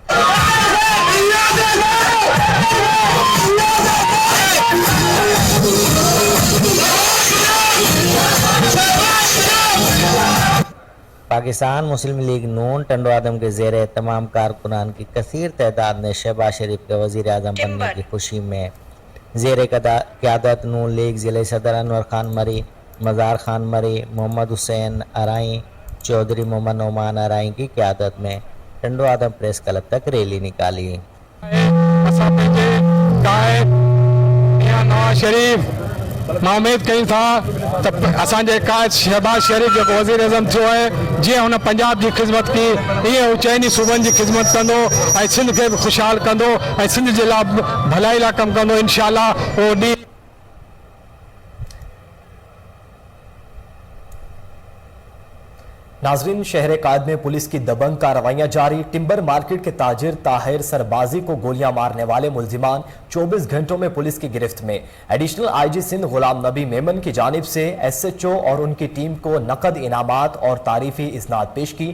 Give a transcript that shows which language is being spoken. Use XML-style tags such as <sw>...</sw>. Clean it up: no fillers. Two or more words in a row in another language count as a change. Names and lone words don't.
<ur>پاکستان مسلم لیگ نون ٹنڈو آدم کے زیر اہتمام کارکنان کی کثیر تعداد نے شہباز شریف کے وزیر اعظم بننے کی خوشی میں زیر قیادت نون لیگ ضلعی صدر انور خان مری، مزار خان مری، محمد حسین آرائیں، چوہدری محمد نعمان آرائیں کی قیادت میں ٹنڈو آدم پریس کلب تک ریلی نکالی.</ur> <sd>मां उम्मीद कई था त असांजे कायद शहबाज शरीफ जो वज़ीर आज़म थियो है, जीअं हुन पंजाब जी ख़िदमत की, ईअं हू चइनी सूबनि जी ख़िदमत कंदो ऐं सिंध खे बि ख़ुशहाल कंदो ऐं सिंध जे लाइ भलाई लाइ कमु कंदो। इंशाअल्लाह उहो ॾींहुं</sd> <ur>ناظرین، شہر قائد میں پولیس کی دبنگ کارروائیاں جاری. ٹمبر مارکیٹ کے تاجر طاہر سربازی کو گولیاں مارنے والے ملزمان 24 گھنٹوں میں پولیس کی گرفت میں.</ur> <en>Additional IG</en> <ur>سندھ غلام نبی میمن کی جانب سے SHO اور ان کی ٹیم کو نقد انعامات اور تعریفی اسناد پیش کی.</ur>